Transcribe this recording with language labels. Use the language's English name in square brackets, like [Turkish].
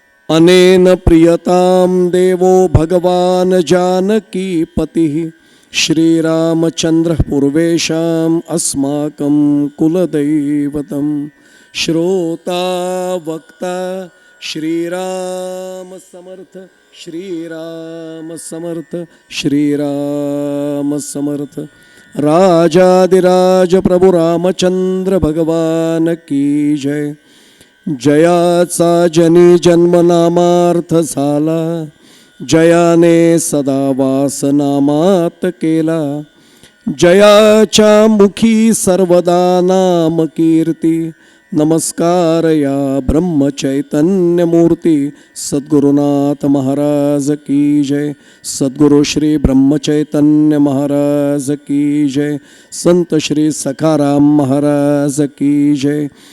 [Sanskrit] अनेन प्रियतां देवो भगवान् जानकीपतिः श्रीरामचन्द्रः पूर्वेषाम् अस्माकं कुलदैवतं. [Marathi] श्रोता वक्ता श्रीराम समर्थ श्रीराम समर्थ श्रीराम समर्थ. [Hindi] राजाधिराज प्रभु रामचंद्र भगवान की जय. [Marathi] जयाचा जनी जन्मनामार्थ झाला जयाने सदा वास नामात केला. जयाच्या मुखी सर्वदा नाम कीर्ती. नमस्कार या ब्रह्मचैतन्य मूर्ती. [Hindi] सद्गुरुनाथ महाराज की जय. सद्गुरु श्री ब्रह्मचैतन्य महाराज की जय. संत श्री सखाराम महाराज की जय.